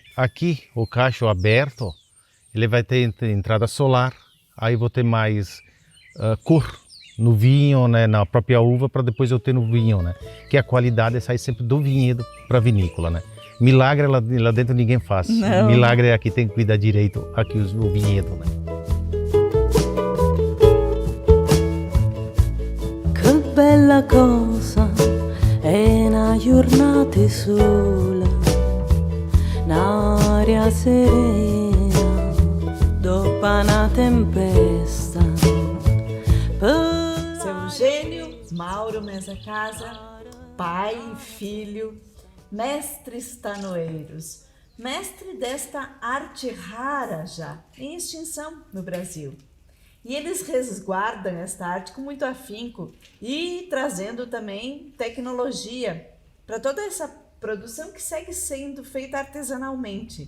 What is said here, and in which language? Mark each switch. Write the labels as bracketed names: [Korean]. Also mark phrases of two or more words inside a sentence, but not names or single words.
[Portuguese] Aqui, o cacho aberto, ele vai ter entrada solar, aí vou ter mais cor no vinho, né? Na própria uva, para depois eu ter no vinho, né? Que a qualidade sai sempre do vinhedo para a vinícola, né? Milagre lá dentro ninguém faz. Não. Milagre é aqui tem que cuidar direito, aqui o vinhedo, né? [Italian] Che bella cosa è una giornata sola, un'aria serena dopo una tempesta. [Portuguese] Seu Eugênio Mauro Mesa Casa, pai e filho, mestres tanoeiros, mestre desta arte rara já, em extinção no Brasil. E eles resguardam esta arte com muito afinco e trazendo também tecnologia para toda essa produção que segue sendo feita artesanalmente.